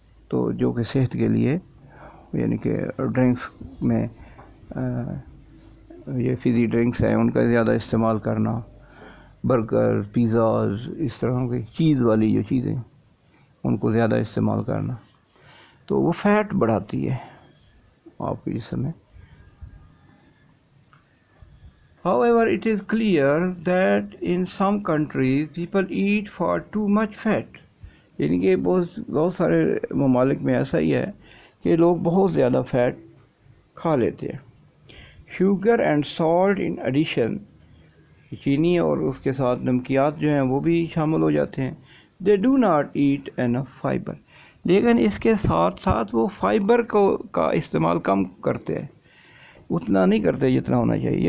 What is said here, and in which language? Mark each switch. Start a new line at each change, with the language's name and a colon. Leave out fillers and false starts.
Urdu: تو جو کہ صحت کے لیے، یعنی کہ ڈرنکس میں یہ فزی ڈرنکس ہیں ان کا زیادہ استعمال کرنا، برگر، پیزاز، اس طرح کی چیز والی جو چیزیں ان کو زیادہ استعمال کرنا، تو وہ فیٹ بڑھاتی ہے آپ کے جسم میں.
English: However, it is clear that in some countries people eat for too much fat.
Urdu: یعنی کہ بہت سارے ممالک میں ایسا ہی ہے کہ لوگ بہت زیادہ فیٹ کھا لیتے ہیں.
English: Sugar and salt in addition.
Urdu: چینی اور اس کے ساتھ نمکیات جو ہیں وہ بھی شامل ہو جاتے ہیں.
English: They do not eat enough fibre.
Urdu: لیکن اس کے ساتھ ساتھ وہ فائبر کا استعمال کم کرتے ہیں، اتنا نہیں کرتے جتنا ہونا چاہیے.